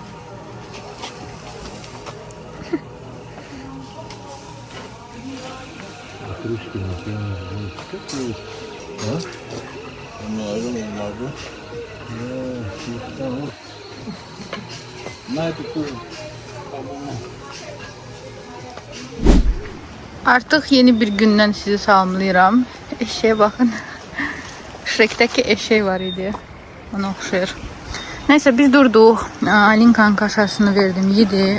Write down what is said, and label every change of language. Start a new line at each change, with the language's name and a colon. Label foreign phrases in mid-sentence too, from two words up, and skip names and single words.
Russian: Крышки на пене. Как есть? А? Не могу. На эту тоже.
Azerbaijani: Artıq yeni bir gündən sizi salamlayıram. Eşeğe baxın. Şrekdəki eşek var idi. Ona oxşayır. Neyse biz durduq. Alinkanın kaşasını verdim. Yedi.